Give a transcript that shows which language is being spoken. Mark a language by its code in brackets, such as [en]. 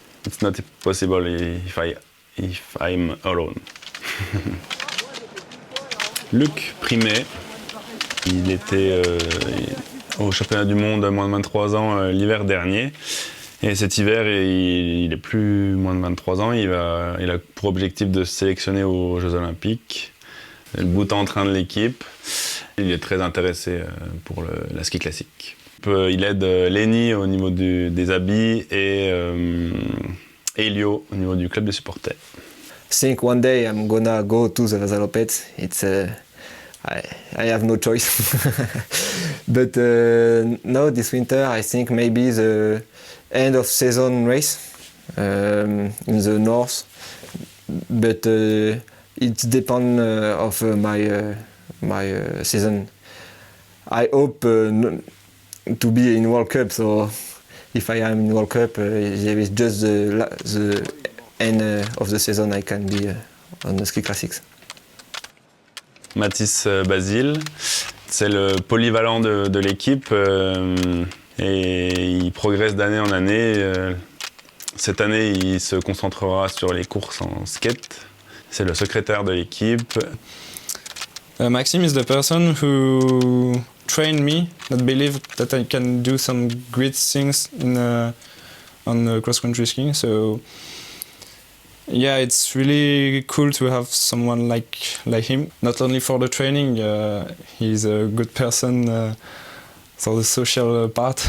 [en] It's not possible if I'm alone. [fr] Luc Primet, il était au championnat du monde moins de 23 ans l'hiver dernier. Et cet hiver, il est plus moins de 23 ans, il a pour objectif de se sélectionner aux Jeux Olympiques, le bout en train de l'équipe. Il est très intéressé pour la ski classique. Il aide Lenny au niveau des habits et Elio au niveau du club de supporters. [en] I think one day I'm gonna go to the Vazalopet. It's I have no choice. But no, this winter I think maybe the end of season race in the north. But it depends of my season. I hope to be in World Cup. So if I am in World Cup, there is just the end of the season I can be on the ski classics. [fr] Mathis Basile, c'est le polyvalent de l'équipe et il progresse d'année en année. Cette année, il se concentrera sur les courses en skate. C'est le secrétaire de l'équipe. [en] Maxime is the person who trained me, that believed that I can do some great things on cross-country skiing. So yeah, it's really cool to have someone like him. Not only for the training, he's a good person for the social part.